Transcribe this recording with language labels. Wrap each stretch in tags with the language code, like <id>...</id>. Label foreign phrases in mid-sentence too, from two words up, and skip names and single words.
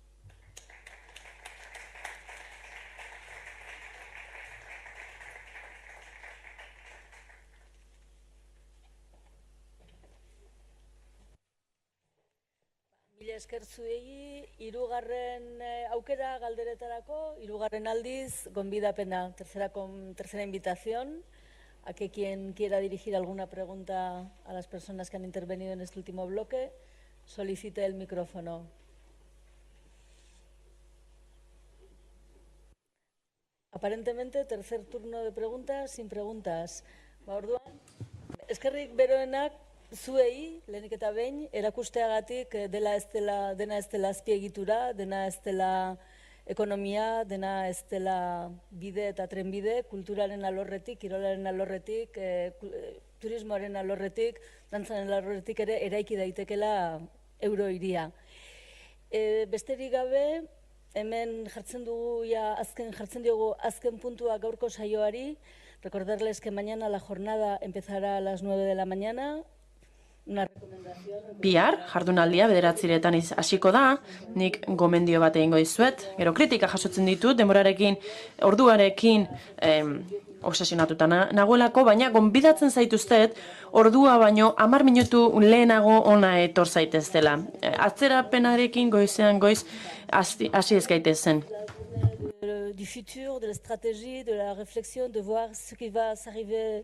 <eu>Mila esker zuei, hirugarren aukera galderetarako, hirugarren aldiz, gonbidapena,</eu> <es>tercera invitación, a que quien quiera dirigir alguna pregunta a las personas que han intervenido en este último bloque, solicite el micrófono. Aparentemente, tercer turno de preguntas, sin preguntas.</es> <eu>Orduan, eskerrik beroenak, zuei, lehenik eta behin, erakusteagatik dena ez dela azpiegitura, dena ez dela ekonomia, dena ez dela bide eta trenbide, kulturaren alorretik, kirolaren alorretik, turismoaren alorretik, dantzaren alorretik ere eraiki daitekela eurohiria. Besterik gabe, hemen jartzen diogu azken puntua gaurko saioari.</eu> <es>Recordarles que mañana la jornada empezará a las 9 de la mañana.</es> <eu>Bihar, jardunaldia 9:00 hasiko da, nik gomendio bat egingo dizuet, gero kritika jasotzen ditut, denborarekin, orduarekin obsesionatuta nagoelako, baina gonbidatzen zaituztet, ordua baino 10 minutu lehenago ona etor zaiteztela. Atzerapenarekin goizean goiz hasi ez gaitezen.</eu> <fr>Du futur, de la stratégie, de la réflexion, de voir ce qui va s'arriver.</fr>